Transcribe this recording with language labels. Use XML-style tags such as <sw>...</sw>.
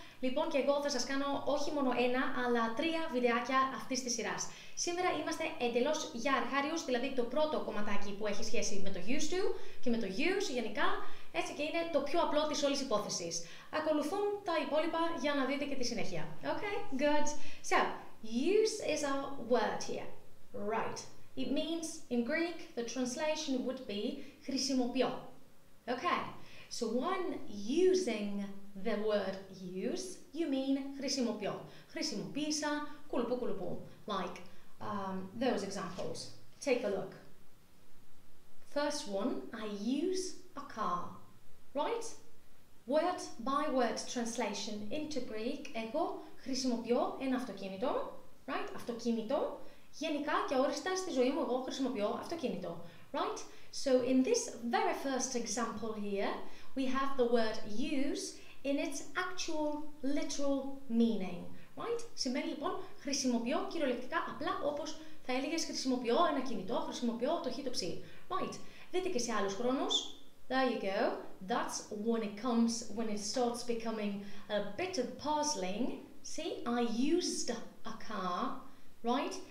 <el>Λοιπόν, και εγώ θα σας κάνω όχι μόνο ένα, αλλά 3 βιντεάκια αυτής της σειράς. Σήμερα είμαστε εντελώς για αρχάριους, δηλαδή το πρώτο κομματάκι που έχει σχέση με το used to και με το use γενικά, έτσι και είναι το πιο απλό της όλης υπόθεσης. Ακολουθούν τα υπόλοιπα για να δείτε και τη συνέχεια.</el> <en>Okay, good. So, use is our word here. Right. It means, in Greek, the translation would be χρησιμοποιώ. Okay. So when using the word use, you mean χρησιμοποιώ.</en> <el>Χρησιμοποίησα, κουλουπού κουλουπού.</el> <en>Like those examples. Take a look. First one, I use a car. Right? Word by word translation into Greek.</en> <el>Εγώ χρησιμοποιώ ένα αυτοκίνητο. Right? Αυτοκίνητο. Γενικά και όριστα στη ζωή μου εγώ χρησιμοποιώ αυτοκίνητο.</el> <en>Right? So in this very first example here, we have the word use in its actual literal meaning. Right?</en> <el>Σημαίνει λοιπόν χρησιμοποιώ κυριολεκτικά απλά όπως θα έλεγες χρησιμοποιώ ένα κινητό, χρησιμοποιώ το χ το ψ. Right? Δείτε και σε άλλους χρόνους.</el> <en>There you go. That's when it starts becoming a bit of puzzling. See, I used a car. Right?</en>